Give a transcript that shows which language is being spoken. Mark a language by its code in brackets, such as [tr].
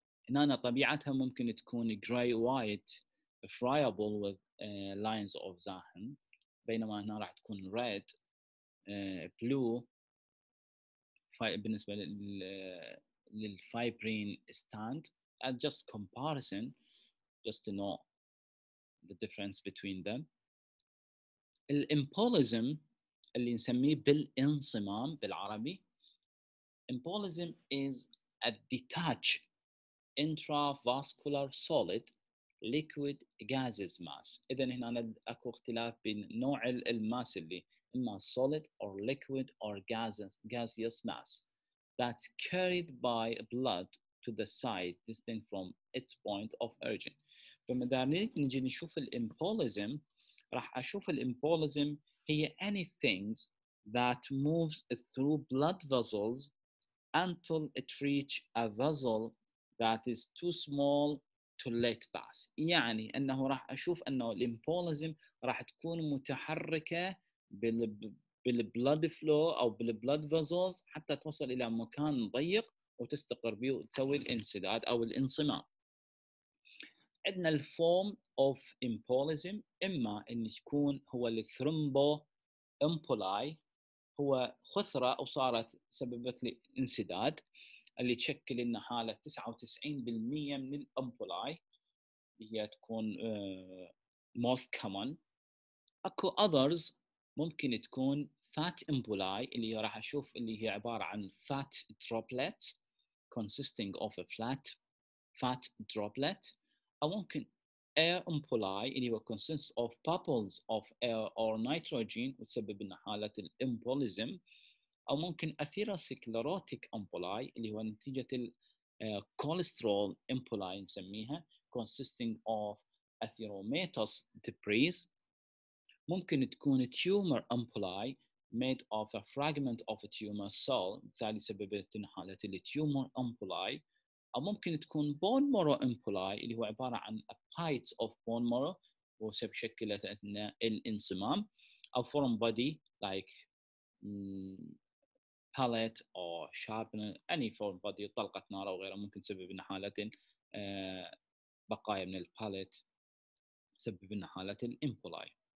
[ar] هنا طبيعتها ممكن تكون [en] grey white friable with lines of [ar] زاحن، بينما هنا راح تكون [en] red blue [ar] بالنسبة للفايبرين stand. [en] And just comparison just to know the difference between them. [ar] الامبوليزم اللي نسميه بالانصمام بالعربي. [en] Embolism is a detached intravascular solid liquid gaseous mass. [ar] إذا هنا أكو اختلاف بين نوع الماس اللي إما [en] solid or liquid or gaseous mass that's carried by blood to the site distinct from its point of origin. [ar] فإذا نجي نشوف الإمبوليزم راح أشوف الإمبوليزم هي [en] anything that moves through blood vessels until it reach a vessel that is too small to let pass. [ar] يعني أنه راح أشوف أنه الإمبوليزم راح تكون متحركة بالبلد فلو أو بالبلد فيزلز حتى توصل إلى مكان ضيق وتستقر به وتسوي الانسداد أو الانصمام. عندنا الفورم اوف امبوليزم اما ان يكون هو الثرومبو امبولاي، هو خثره او صارت سببت لي انسداد اللي تشكل لنا حاله 99% من الامبولاي اللي هي تكون [en] most common. [ar] اكو others ممكن تكون fat emboli اللي راح اشوف اللي هي عباره عن [en] fat droplet consisting of a fat droplet، [ar] أو ممكن air emboli اللي هو [en] consists of bubbles of air or nitrogen [ar] وتسبب لنا حالة الامبوليزم، أو ممكن atherosclerotic emboli اللي هو نتيجة الكوليسترول emboli نسميها [en] consisting of atheromatous debris. [ar] ممكن تكون tumor emboli [en] made of a fragment of a tumor cell [ar] بالتالي سببت لنا حالة التيومر emboli، أو ممكن تكون bone marrow emboli اللي هو عبارة عن [en] a bites of bone marrow [ar] وشكلت لنا الانصمام، أو [en] foreign body like pallet or sharpener any foreign body [ar] طلقة نار أو غيرها ممكن تسبب لنا حالة بقايا من الباليت تسبب لنا حالة الامبولاي.